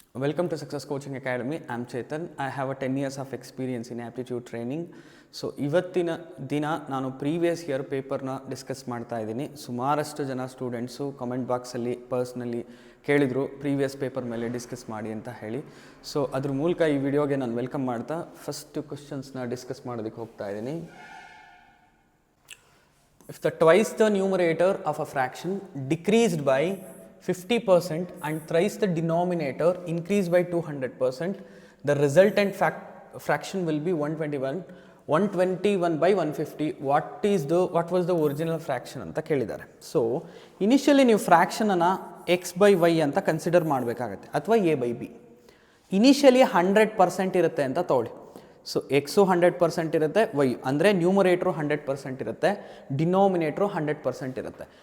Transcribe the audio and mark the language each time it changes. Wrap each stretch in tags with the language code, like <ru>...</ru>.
<en>Welcome to Success Coaching Academy. I'm Chetan. I have a 10 years of experience in aptitude training.</en> <kn>So ಇವತ್ತಿನ ದಿನ ನಾನು previous year ಪೇಪರ್ನ discuss ಮಾಡ್ತಾ ಇದ್ದೀನಿ. ಸುಮಾರಷ್ಟು ಜನ ಸ್ಟೂಡೆಂಟ್ಸು ಕಮೆಂಟ್ ಬಾಕ್ಸಲ್ಲಿ ಪರ್ಸ್ನಲಿ ಕೇಳಿದರು ಪ್ರೀವಿಯಸ್ ಪೇಪರ್ ಮೇಲೆ ಡಿಸ್ಕಸ್ ಮಾಡಿ ಅಂತ ಹೇಳಿ. ಸೊ ಅದ್ರ ಮೂಲಕ ಈ ವಿಡಿಯೋಗೆ ನಾನು ವೆಲ್ಕಮ್ ಮಾಡ್ತಾ ಫಸ್ಟ್ ಕ್ವಶನ್ಸ್ನ ಡಿಸ್ಕಸ್ ಮಾಡೋದಕ್ಕೆ ಹೋಗ್ತಾ ಇದ್ದೀನಿ.</kn> <en>If the twice the numerator of a fraction decreased by 50% and thrice the denominator increased by 200%, the resultant fraction will be 121 by 150. What was the original fraction</en> <kn>ಅಂತ ಕೇಳಿದ್ದಾರೆ. ಸೊ ಇನಿಷಿಯಲಿ ನೀವು ಫ್ರ್ಯಾಕ್ಷನನ್ನು X by Y ಅಂತ consider ಮಾಡಬೇಕಾಗತ್ತೆ ಅಥವಾ A by B. Initially 100% ಇರುತ್ತೆ ಅಂತ ತಗೊಳ್ಳಿ. So x 100% ಇರುತ್ತೆ, ವೈ ಅಂದರೆ ನ್ಯೂಮರೇಟ್ರು 100% ಇರುತ್ತೆ, ಡಿನೋಮಿನೇಟ್ರು 100% ಇರುತ್ತೆ.</kn>